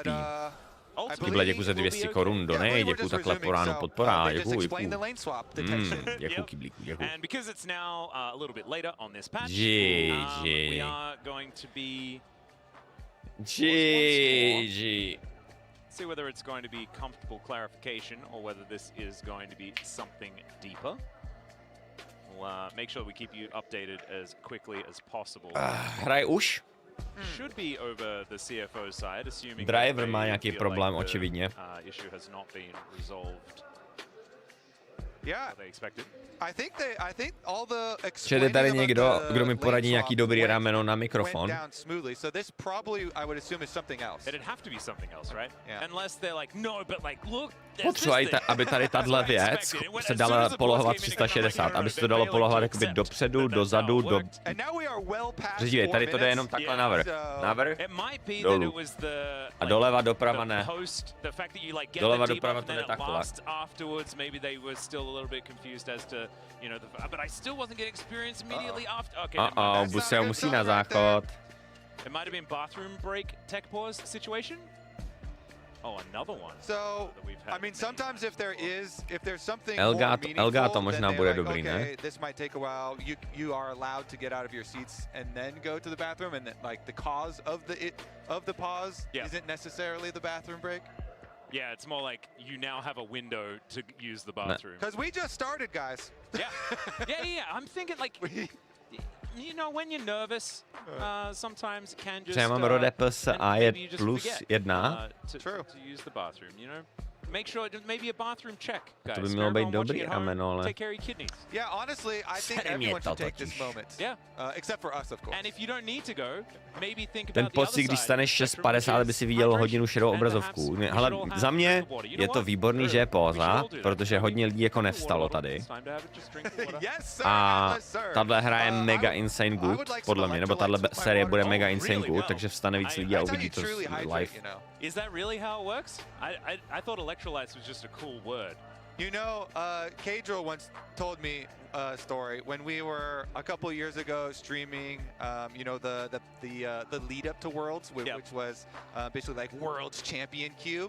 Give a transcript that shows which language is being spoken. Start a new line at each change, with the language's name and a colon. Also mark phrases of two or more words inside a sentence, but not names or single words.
Czech: Kyble, děkuji za 200 korun, donej, děkuji takhle po ránu podpora, děkuji. Děkuji, kyblíku, děkuji. GG.
English: See whether it's going to be comfortable clarification or whether this is going to be something deeper. We'll make sure we keep you updated as quickly as possible.
Czech: Hraj už?
English: Should be over the CFO side, assuming
Czech: driver má nějaký problém, očividně.
English: Issue has not been resolved. Yeah, I think all the
Czech: Čili je tady někdo, kdo mi poradí nějaký dobrý rameno na mikrofon.
English: So this probably, I would assume, is something else. It'd have to be something else, right? Yeah. Unless they're like, no, but like, look.
Czech: Potřebuji, aby tady tahle věc se dala polohovat 360, aby se to dalo polohovat jakoby dopředu, dozadu, do... Dívej, tady to jde jenom takhle navrch. Navrch, dolů. A doleva, doprava ne. Doleva, doprava to jde takhle. Buseo musí na záchod.
English: It might have been bathroom break tech pause situation. Oh, another one. So, I mean, sometimes if there's something
Czech: Elga to možná bude dobrý, ne?
English: This might take a while. You are allowed to get out of your seats and then go to the bathroom, and like the cause of the pause isn't necessarily the bathroom break. Yeah, it's more like you now have a window to use the bathroom. Because we just started, guys. Yeah. I'm thinking like, you know, when you're nervous, sometimes it can just.
Czech: Já mám rodepes a je +1.
English: To use the bathroom, you know. Make sure maybe a bathroom check, guys.
Czech: To by mělo být dobrý rameno, ale.
English: Take care of your kidneys. Yeah, honestly, I think everyone should take this moment. Yeah. Except for us, of course. And if you don't need to go, maybe think about
Czech: ten pocit, když staneš 6:50, by si viděl hodinu šedou obrazovku. Ale za mě je to výborný, že je póza, protože hodně lidí jako nevstalo tady. A tahle hra je
English: mega insane good,
Czech: podle mě, nebo tahle série bude
English: mega insane good,
Czech: takže vstane víc lidí a uvidí to live.
English: Is that really how it works? I thought electrolytes was just a cool word. You know, Kadril once told me a story when we were a couple years ago streaming. You know, the lead up to Worlds, which was basically like Worlds Champion Cube.